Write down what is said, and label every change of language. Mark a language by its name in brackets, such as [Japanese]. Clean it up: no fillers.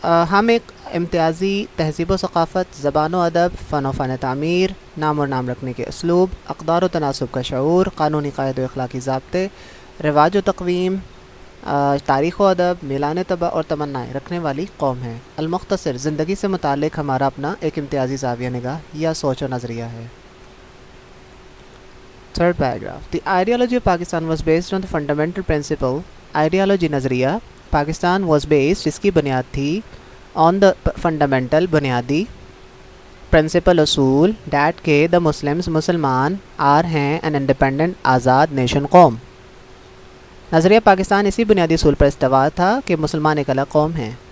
[Urdu] ہم ایک امتیازی تہذیب و ثقافت زبان و ادب فن تعمیر نام اور نام رکھنے کے اسلوب اقدار و تناسب کا شعور قانونی قاعدے و اخلاقی ضابطے رواج و تقویم تاریخ و ادب میلان طبع اور تمنائیں رکھنے والی قوم ہے. المختصر زندگی سے متعلق ہمارا اپنا ایک امتیازی زاویہ نگاہ یا سوچ و نظریہ ہے. [English] Third paragraph. The ideology of Pakistan was based on the fundamental principle. Ideology [Urdu] نظریہ پاکستان [English] was based [Urdu] جس کی بنیاد تھی [English] on the fundamental [Urdu] بنیادی [English] principle [Urdu] اصول [English] that [Urdu] کہ [English] the Muslims [Urdu] مسلمان [English] are [Urdu] ہیں [English] an independent [Urdu] آزاد نیشن قوم. نظریہ پاکستان اسی بنیادی اصول پر استوار تھا کہ مسلمان ایک الگ قوم ہیں.